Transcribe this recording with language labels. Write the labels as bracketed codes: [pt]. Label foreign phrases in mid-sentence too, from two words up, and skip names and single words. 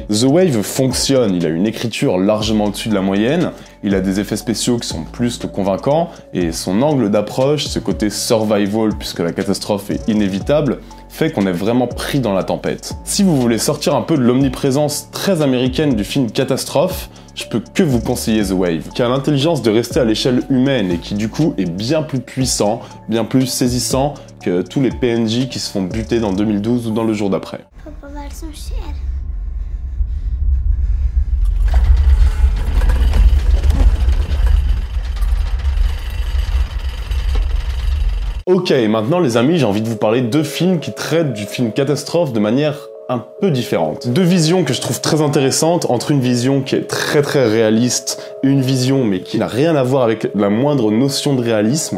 [fr] The Wave fonctionne, il a une écriture largement au-dessus de la moyenne, il a des effets spéciaux qui sont plus que convaincants, et son angle d'approche, ce côté survival puisque la catastrophe est inévitable, fait qu'on est vraiment pris dans la tempête. Si vous voulez sortir un peu de l'omniprésence très américaine du film catastrophe, je peux que vous conseiller The Wave, qui a l'intelligence de rester à l'échelle humaine et qui du coup est bien plus puissant, bien plus saisissant que tous les PNJ qui se font buter dans 2012 ou dans Le jour d'après. [sv] Pappa, vad är det som sker? [fr] Ok, maintenant les amis, j'ai envie de vous parler de deux films qui traitent du film catastrophe de manière un peu différente. Deux visions que je trouve très intéressantes, entre une vision qui est très réaliste et une vision mais qui n'a rien à voir avec la moindre notion de réalisme.